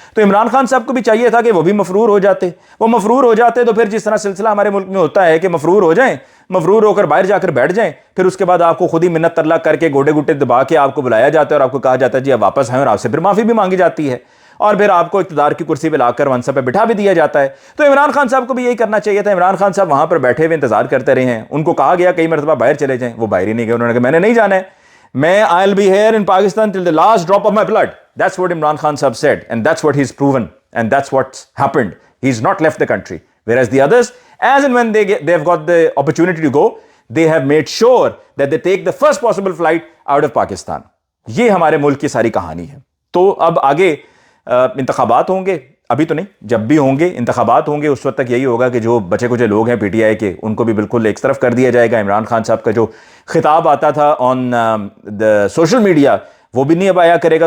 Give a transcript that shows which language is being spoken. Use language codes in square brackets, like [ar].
[ur] تو عمران خان صاحب کو بھی چاہیے تھا کہ وہ بھی مفرور ہو جاتے. وہ مفرور ہو جاتے تو پھر جس طرح سلسلہ ہمارے ملک میں ہوتا ہے کہ مفرور ہو جائیں, مفرور ہو کر باہر جا کر بیٹھ جائیں, پھر اس کے بعد آپ کو خود ہی منت ترلا کر کے گوڈے گٹے دبا کے آپ کو بلایا جاتا ہے اور آپ کو کہا جاتا ہے جی اب واپس آئیں, اور آپ سے پھر معافی بھی مانگی جاتی ہے اور پھر آپ کو اقتدار کی کرسی پہ لا کر منصب پہ بٹھا بھی دیا جاتا ہے. تو عمران خان صاحب کو بھی یہی کرنا چاہیے تھا. عمران خان صاحب وہاں پر بیٹھے ہوئے انتظار کرتے رہے ہیں. ان کو کہا گیا کئی مرتبہ باہر چلے جائیں, وہ باہر ہی نہیں گئے. انہوں نے کہا میں نے نہیں جانا ہے, میں [en] I'll be here in Pakistan till the last drop of my blood. That's what Imran Khan Sahab said, and that's what he's proven, and that's what's happened. He's not left the country. Whereas the others, as and when they've got the opportunity to go, they have made sure that they take the first possible flight out of Pakistan. [ur] یہ ہمارے ملک کی ساری کہانی ہے. تو اب آگے انتخابات ہوں گے, ابھی تو نہیں, جب بھی ہوں گے انتخابات ہوں گے اس وقت تک یہی ہوگا کہ جو بچے کچے لوگ ہیں پی ٹی آئی کے ان کو بھی بالکل ایک طرف کر دیا جائے گا. عمران خان صاحب کا جو خطاب آتا تھا [en] on the social media [ur] وہ بھی نہیں اب آیا کرے گا.